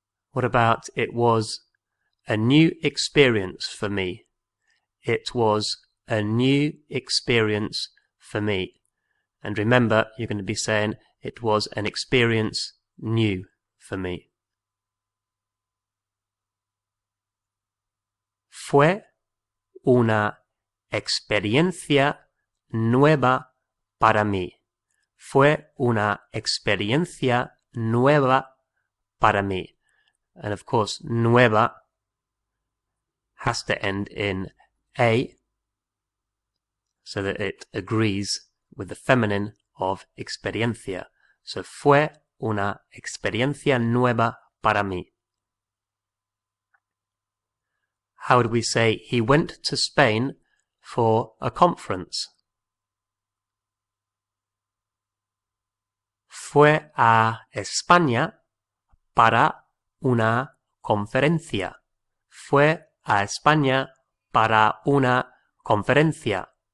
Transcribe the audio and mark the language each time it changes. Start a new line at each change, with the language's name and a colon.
English: What about it was a new experience for me? It was a new experience for me. And remember, you're going to be saying it was an experience new for me.
Spanish: Fue una experiencia nueva para mí. Fue una experiencia nueva para mí.
English: And of course, nueva has to end in A, so that it agrees with the feminine of experiencia.
Spanish: So, fue una experiencia nueva para mí.
English: How would we say he went to Spain for a conference?
Spanish: Fue a España para una conferencia. Fue a España para una conferencia.